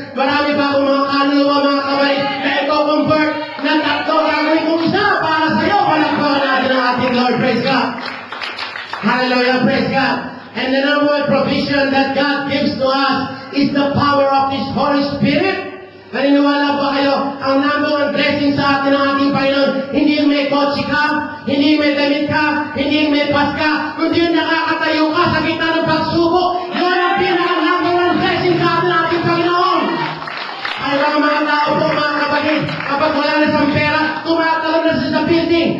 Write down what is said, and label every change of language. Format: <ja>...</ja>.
<tl>Marami pa akong mga kaluluwa, mga kapatid, na i-convert na tatlo. Gagawin kong isa para sa iyo. Palakpakan natin ang ating Lord.</tl> <en>Praise God. Hallelujah. Praise God. And the number one provision that God gives to us is the power of His Holy Spirit.</en> <tl>Naniniwala ba kayo? Ang number one blessing sa atin ng ating Panginoon, hindi yung may kotse ka, hindi yung may damit ka, hindi yung may pas ka, kundi yung nakakatayo ka sa gitna ng pagsubok. Yun ang pinaka-number one blessing sa atin ng ating Panginoon. Ay mga tao po, mga kapatid, kapag wala na siyang pera, tumatalon na siya sa building.</tl>